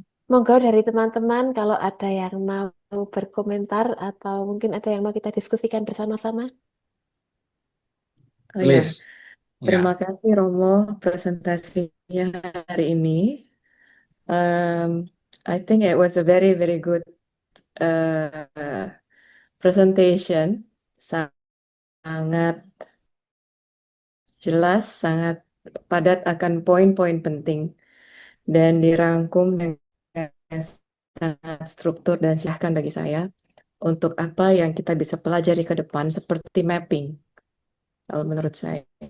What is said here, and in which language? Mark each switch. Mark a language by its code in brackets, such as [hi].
[id] Monggo dari teman-teman kalau ada yang mau berkomentar atau mungkin ada yang mau kita diskusikan bersama-sama. Oh ya, [en] Please. [id] terima Ya. kasih Romo presentasinya hari ini. [en] I think it was a very very good uh, presentation. [id] Sangat jelas, sangat padat akan poin-poin penting dan dirangkum dengan sangat struktur dan silahkan bagi saya untuk apa yang kita bisa pelajari ke depan seperti mapping kalau menurut saya.